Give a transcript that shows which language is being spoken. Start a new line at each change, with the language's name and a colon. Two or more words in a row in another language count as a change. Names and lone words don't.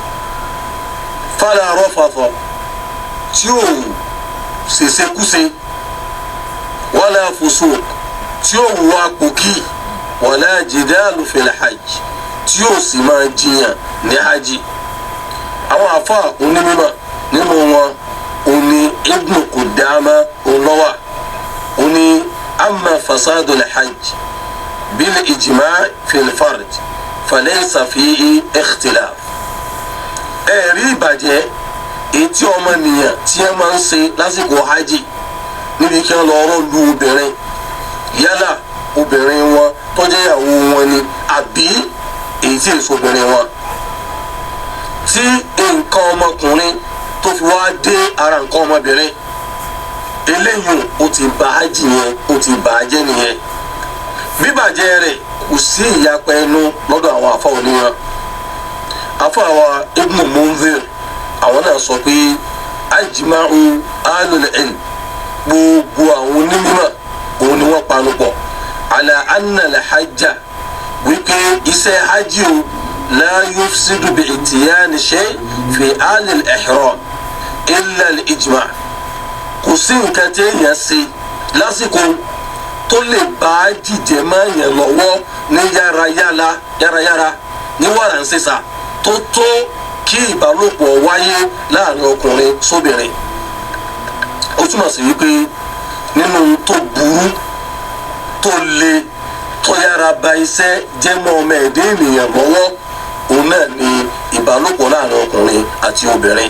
Arabic: فلا رفث
Yoruba: tí ò ṣèṣekúṣe
Arabic: ولا فسوق
Yoruba: tí ó wù apòkì
Arabic: ولا جدال في الحج
Yoruba: tí ó sì máa jiyàn ní hajj. àwọn àfa onímọ̀ nínú wọn òní Ibn Qudama olówà òní
Arabic: أما فساد الحج بالجماع في الفرج فليس فيه اختلاف.
Yoruba: ẹ̀rí ìbàjẹ́ etí ọmọnìyàn tí ẹ máa ń ṣe lásìkò hajj níbi kí wọ́n lọ rọ́ lu obìnrin yálà obìnrin wọn tó jẹ́ ìyàwó wọn ni àbí èyí tí èso obìnrin wọn tí nǹkan ọmọkùnrin tó fi wá dé ara nǹkan ọmọbìnrin eléyìí ó ti bà hajj yẹn ó ti bà á jẹ́ nìyẹn. bíbàjẹ́ rẹ̀ kò sí ìyapa ẹnu lọ́dọ̀ àwọn àfa oníyan. àfa wa Ibn Munzir àwọn náà sọ pé
Arabic: أجمع أهل العلم
Yoruba: gbogbo àwọn onímọ̀ òun ni wọ́n panu pọ̀
Arabic: على أن الحج
Yoruba: wípé iṣẹ́ hajj o
Arabic: لا يفسد بإتيان شيء في الإحرام إلا الإجماع'
Yoruba: kò sí nǹkan tí èèyàn ṣe lásìkò tó lè bá jíjẹ máa yẹn lọ́wọ́ ní yárayára ní wàràǹsẹ̀sà tó tó kí ìbálòpọ̀ wáyé láàrin ọkùnrin sóbìnrin. ó túmọ̀ sí wípé nínú tó burú tó le tó yára ba iṣẹ́ jẹ́mọ́ ọmọ ẹ̀dẹ́ ènìyàn lọ́wọ́ òun náà ni ìbálòpọ̀ láàrin ọkùnrin àti obìnrin.